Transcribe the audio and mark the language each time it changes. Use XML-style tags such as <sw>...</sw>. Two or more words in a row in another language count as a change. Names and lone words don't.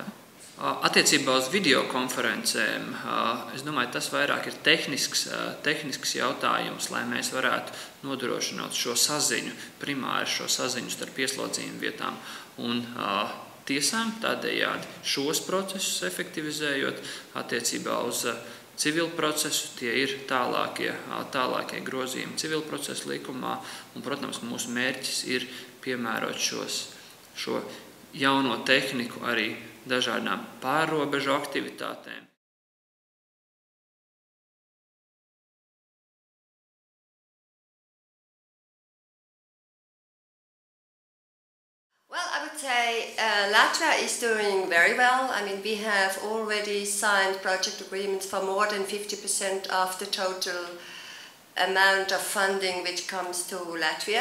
<lv>Attiecībā uz videokonferencēm, es domāju, tas vairāk ir tehnisks jautājums, lai mēs varētu nodrošināt šo saziņu, primāri šo saziņu starp ieslodzījumu vietām un tiesām, tādējādi šos procesus efektivizējot attiecībā uz civilu procesu. Tie ir tālākie grozījumi civilu procesu likumā, un, protams, mūsu mērķis ir piemērot šo jauno tehniku arī dažādām pārrobežu aktivitātēm.</lv> <en>Well, I would say Latvia is doing very well. I mean, we have already signed project agreements for more than 50% of the total amount of funding which comes to Latvia.</en>